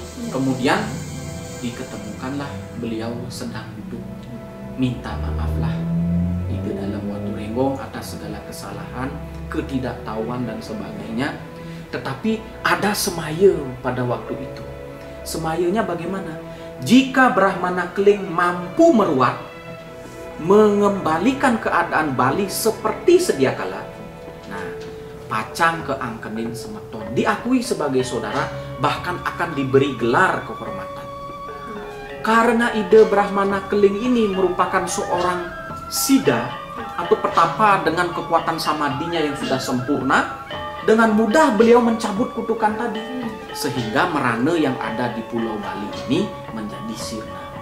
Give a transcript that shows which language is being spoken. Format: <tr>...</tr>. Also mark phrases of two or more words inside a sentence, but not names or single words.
<id>Kemudian diketemukanlah beliau sedang duduk, minta maaflah ide dalam Watu Renggong atas segala kesalahan, ketidaktahuan dan sebagainya. Tetapi ada semaya pada waktu itu. Semayanya bagaimana? Jika Brahmana Keling mampu meruat, mengembalikan keadaan Bali seperti sedia kala, nah,</id> <ban>pacang ke angkenin semeton,</ban> <id>diakui sebagai saudara, bahkan akan diberi gelar kehormatan. Karena ide Brahmana Keling ini merupakan seorang siddha atau petapa dengan kekuatan samadinya yang sudah sempurna, dengan mudah beliau mencabut kutukan tadi, sehingga merana yang ada di Pulau Bali ini menjadi sirna.</id>